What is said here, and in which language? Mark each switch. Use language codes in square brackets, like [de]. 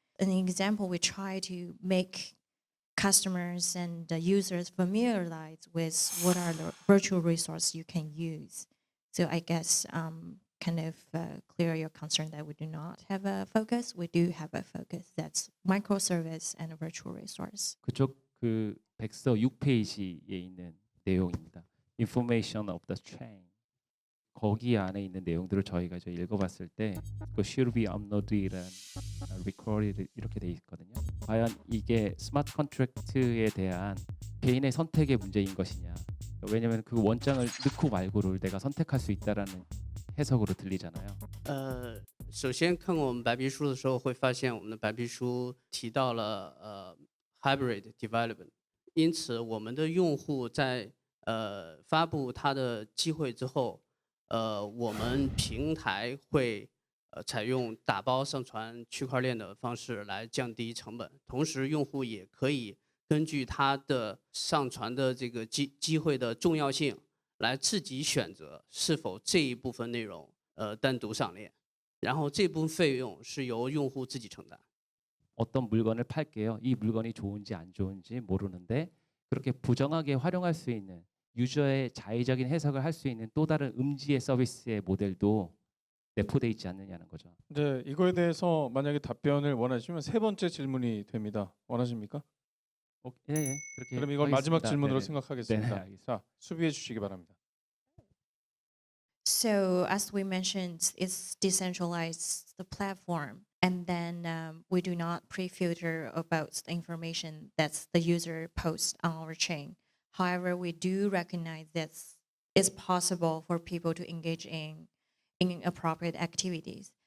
[en] An example, we try to make customers and users familiarize with what are the virtual resources you can use. So I guess kind of clear your concern that we do not have a focus. We do have a focus. That's microservice and a virtual resource. [ko] 그쪽 그 백서 6페이지에 있는 내용입니다. [en] Information of the chain. [ko] 거기 안에 있는 내용들을 저희가 이제 읽어봤을 때 그 [en] should be uploaded and recorded [ko] 이렇게 돼 있거든요. 과연 이게 스마트 컨트랙트에 대한 개인의 선택의 문제인 것이냐. 왜냐하면 그 원장을 넣고 말고를 내가 선택할 수 있다라는 해석으로 들리잖아요. [zh] 首先看过我们白皮书的时候，会发现我们的白皮书提到了hybrid development，因此我们的用户在发布它的机会之后，我们平台会采用打包上传区块链的方式来降低成本，同时用户也可以根据它的上传的这个机会的重要性，来自己选择是否这一部分内容单独上链，然后这部分费用是由用户自己承担。 [ko] 어떤 물건을 팔게요. 이 물건이 좋은지 안 좋은지 모르는데 그렇게 부정하게 활용할 수 있는 유저의 자의적인 해석을 할 수 있는 또 다른 음지의 서비스의 모델도 내포돼 있지 않느냐는 거죠. 네, 이거에 대해서 만약에 답변을 원하시면 세 번째 질문이 됩니다. 원하십니까? 예, 그렇게 그럼 이걸 마지막 하겠습니다. 질문으로 네네. 생각하겠습니다. 네네, 알겠습니다. 자, 수비해 주시기 바랍니다. [en] So as we mentioned, it's decentralized the platform, and then we do not pre-filter about the information that the user posts on our chain. However, we do recognize that it's possible for people to engage in inappropriate activities.